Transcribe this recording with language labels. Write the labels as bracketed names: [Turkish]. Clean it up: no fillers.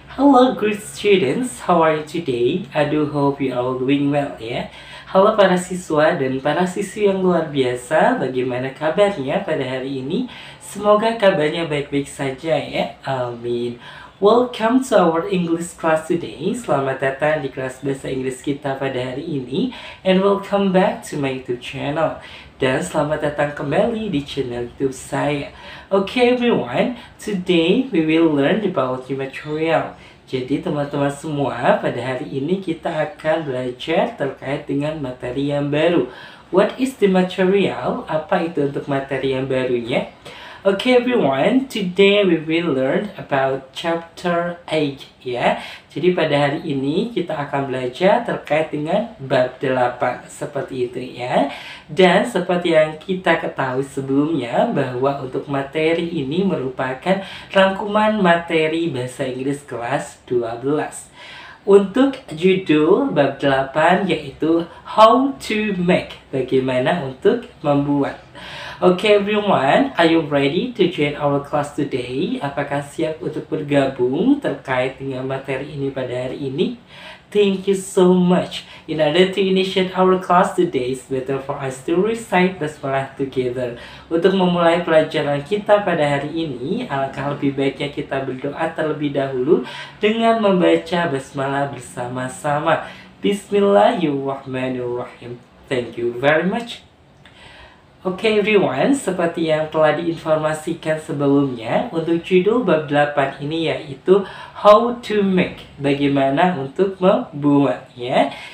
[English] Hello great students, how are you today? I do hope you all doing well ya. [Indonesian] Halo para siswa dan para siswi yang luar biasa, bagaimana kabarnya pada hari ini? Semoga kabarnya baik-baik saja ya, amin. [English] Welcome to our English class today. [Indonesian] Selamat datang di kelas bahasa Inggris kita pada hari ini. [English] And welcome back to my YouTube channel. [Indonesian] Dan selamat datang kembali di channel YouTube saya. [English] Okay everyone, today we will learn about the material. [Indonesian] Jadi teman-teman semua, pada hari ini kita akan belajar terkait dengan materi yang baru. [English] What is the material? [Indonesian] Apa itu untuk materi yang barunya? [English] Okay everyone, today we will learn about chapter 8 ya. [Indonesian] Jadi pada hari ini kita akan belajar terkait dengan bab 8 seperti itu ya. Dan seperti yang kita ketahui sebelumnya bahwa untuk materi ini merupakan rangkuman materi bahasa Inggris kelas 12. Untuk judul bab 8 yaitu How to Make, bagaimana untuk membuat. [English] Okay everyone, are you ready to join our class today? [Indonesian] Apakah siap untuk bergabung terkait dengan materi ini pada hari ini? [English] Thank you so much. In order to initiate our class today, it's better for us to recite basmalah together. [Indonesian] Untuk memulai pelajaran kita pada hari ini, alangkah lebih baiknya kita berdoa terlebih dahulu dengan membaca basmalah bersama-sama. [English] Bismillahirrahmanirrahim. Thank you very much. [Indonesian] Oke everyone, seperti yang telah diinformasikan sebelumnya, untuk judul bab 8 ini yaitu How to Make, bagaimana untuk membuat ya.